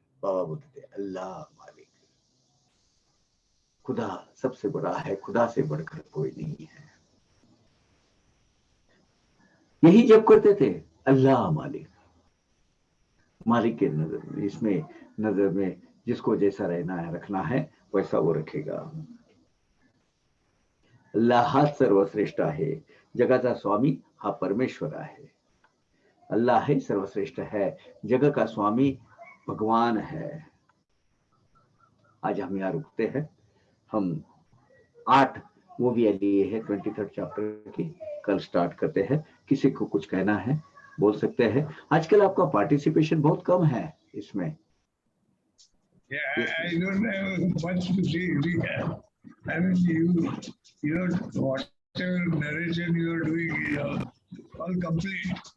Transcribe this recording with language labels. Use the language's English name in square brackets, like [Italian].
[Hindi] बाबा बोलते थे अल्लाह मालिक, खुदा सबसे बड़ा है, खुदा से बढ़कर कोई नहीं है। यही जब करते थे, अल्लाह मालिक। मालिक के नजर, इसमें नजर में जिसको जैसा रहना है, रखना है, वैसा वो रखेगा। [Marathi] अल्लाह हा सर्वश्रेष्ठ आहे, जगाचा स्वामी हा परमेश्वर आहे। [Hindi] अल्लाह ही सर्वश्रेष्ठ है, जगत का स्वामी भगवान है। आज हम यहाँ रुकते हैं। हम 8 मूवी लिए है 23rd चैप्टर की, कल स्टार्ट करते हैं। किसी को कुछ कहना है बोल सकते हैं। आजकल आपका पार्टिसिपेशन बहुत कम है इसमें। [English] Yeah, I don't have much to say. I mean, you whatever narration you are doing, all complete.